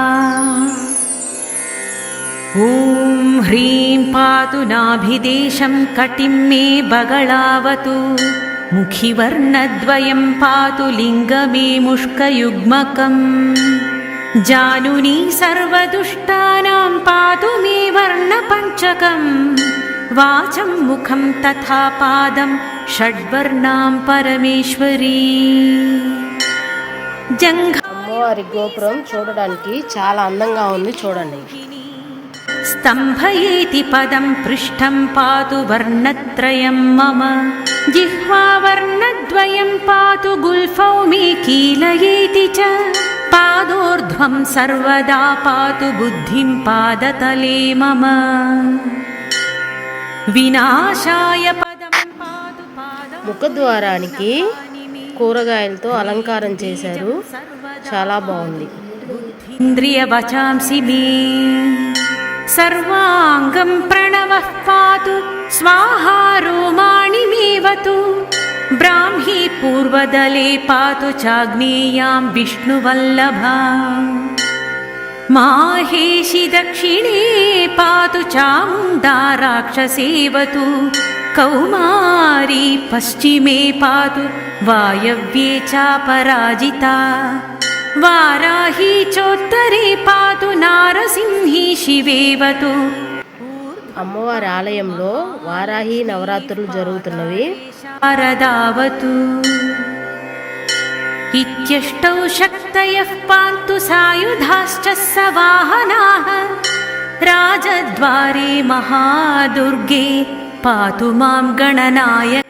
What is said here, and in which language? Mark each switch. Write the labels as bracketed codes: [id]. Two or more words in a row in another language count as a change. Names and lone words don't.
[sa] ఓం హ్రీం పాతు నాభిదేశం కటిం మే బగళావతు ముఖివర్ణద్వయం పాతు లింగమే ముష్కయుగ్మకం జానుని సర్వదుష్టానాం పాతు మే వర్ణపంచకం వాచం ముఖం తథా పాదం షడ్వర్ణాం పరమేశ్వరీ। [te] అమ్మవారి గోపురం చూడడానికి చాలా అందంగా ఉంది, చూడండి। [sa] स्तंभयेति पदं पृष्ठं पातु वर्णत्रयं मम जिह्वा वर्णद्वयं पातु गुल्फौ मे कीलयेति च पादोर्ध्वं सर्वदा पातु बुद्धिं पादतले मम विनाशाय पदं पातु पादं। [te] ముఖద్వారానికి కూరగాయలతో అలంకారం చేశారు, చాలా బాగుంది। [sa] ఇంద్రియ వచాంసి మే सर्वांगं प्रणवः पातु स्वाहा रोमाणि मेवतु ब्राह्मी पूर्वदले पातु चाग्नेयां विष्णुवल्लभा माहेशी दक्षिणे पातु चामुण्डा राक्षसेवतु कौमारी पश्चिमे पातु वायव्ये चापराजिता వారాహి చోత్తరే పాతు నారసింహి శివేవతు। [te] అమ్మవారి ఆలయంలో వారాహి నవరాత్రులు జరుగుతున్నవి। [sa] శారదావతు ఇత్యష్టౌ శక్తయః పాంతు సాయుధాశ్చ సవాహనాః రాజద్వారే మహాదుర్గే పాతు మాం గణనాయక।